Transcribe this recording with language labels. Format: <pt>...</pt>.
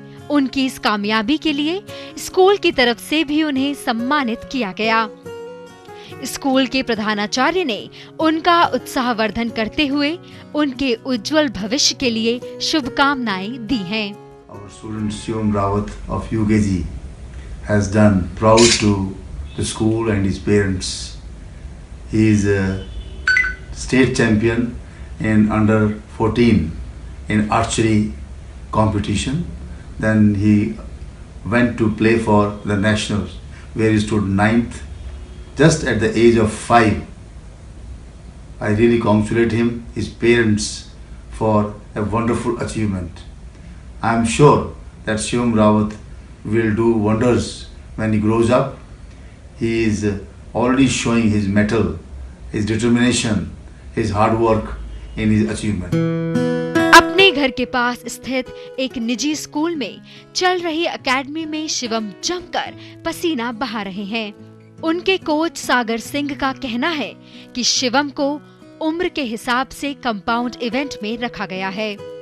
<hi>उनकी इस कामयाबी के लिए स्कूल की तरफ से भी उन्हें सम्मानित किया गया। स्कूल के प्रधानाचार्य ने उनका उत्साहवर्धन करते हुए उनके उज्जवल भविष्य के लिए शुभकामनाएं दी हैं।</hi> <en>Our student Shivam Rawat of UKG has done proud to the school and his parents. He is a state champion in under 14 in archery competition. Then he went to play for the nationals, where he stood 9th just at the age of 5. I really congratulate him, his parents, for a wonderful achievement. I am sure that Shivam Rawat will do wonders when he grows up. He is already showing his mettle, his determination, his hard work in his achievement.</en> <hi>अपने घर के पास स्थित एक निजी school में चल रही academy में शिवम जमकर पसीना बहा रहे हैं। उनके कोच सागर सिंह का कहना है कि शिवम को उम्र के हिसाब से कंपाउंड इवेंट में रखा गया है।</hi>